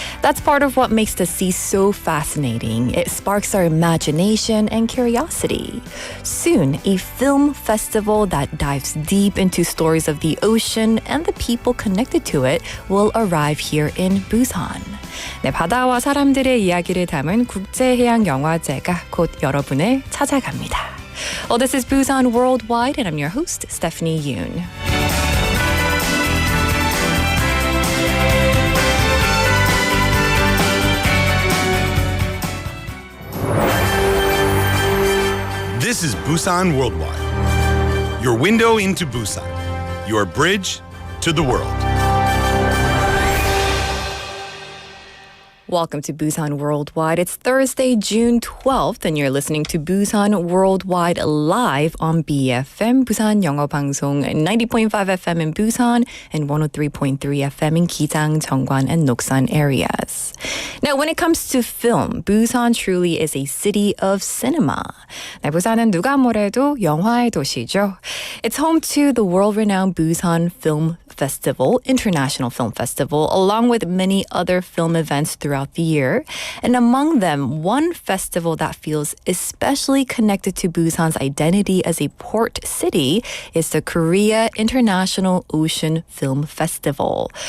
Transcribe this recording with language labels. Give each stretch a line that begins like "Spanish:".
English: That's part of what makes the sea so fascinating. It sparks our imagination and curiosity. Soon, a film festival that dives deep into stories of the ocean and the people connected to it will arrive here in Busan.
Korean: 네, 바다와 사람들의 이야기를 담은 국제해양영화제가 곧 여러분을 찾아갑니다.
English: Well, this is Busan Worldwide, and I'm your host, Stephanie Yoon. This is Busan Worldwide. Your window into Busan. Your bridge to the world. Welcome to Busan Worldwide. It's Thursday, June 12th, and you're listening to Busan Worldwide live on BFM, 부산영어방송, 90.5 FM in Busan and 103.3 FM in Gijang, Jeongwan, and Noksan areas. Now, when it comes to film, Busan truly is a city of cinema.
Korean: 네, 부산은 누가 뭐래도 영화의 도시죠.
English: It's home to the world-renowned Busan Film Festival, International Film Festival, along with many other film events throughout the year. And among them, one festival that feels especially connected to Busan's identity as a port city is the Korea International Ocean Film Festival.